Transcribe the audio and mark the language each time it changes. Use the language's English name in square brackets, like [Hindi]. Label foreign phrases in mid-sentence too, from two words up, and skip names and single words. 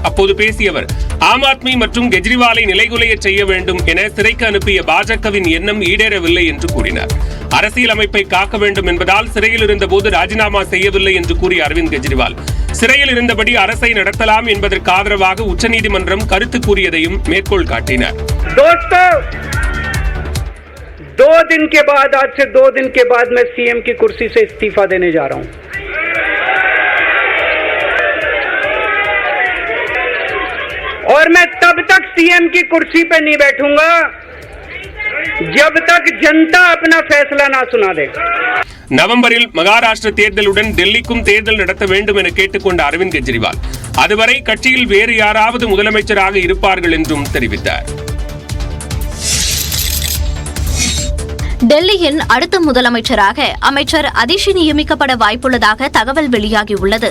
[Tamil] அப்போது பேசிய அவர், ஆம் ஆத்மி மற்றும் கெஜ்ரிவாலை நிலைகுலைய செய்ய வேண்டும் என சிறைக்கு அனுப்பிய பாஜகவின் எண்ணம் ஈடேறவில்லை என்று கூறினார். அரசியல் அமைப்பை காக்க வேண்டும் என்பதால் சிறையில் இருந்தபோது ராஜினாமா செய்யவில்லை என்று கூறிய அரவிந்த் கெஜ்ரிவால் சிறையில் இருந்தபடி அரசை நடத்தலாம் என்பதற்கு ஆதரவாக உச்சநீதிமன்றம் கருத்து கூறியதையும் மேற்கோள் காட்டினார். [Hindi] दो दिन के बाद, आज से 2 दिन के बाद मैं सीएम की कुर्सी से इस्तीफा देने जा रहा हूं. और मैं तब तक सीएम की कुर्सी पे नहीं बैठूंगा जब तक जनता अपना फैसला ना सुना दे. [Tamil] நவம்பரில் மகாராஷ்டிர தேர்தலுடன் டெல்லிக்கும் தேர்தல் நடத்த வேண்டும் என கேட்டுக்கொண்ட அரவிந்த் கெஜ்ரிவால் அதுவரை கட்சியில் வேறு யாராவது முதலமைச்சராக இருப்பார்கள் என்றும் தெரிவித்தார். டெல்லியின் அடுத்த முதலமைச்சராக அமைச்சர் அதிஷி நியமிக்கப்பட வாய்ப்புள்ளதாக தகவல் வெளியாகியுள்ளது.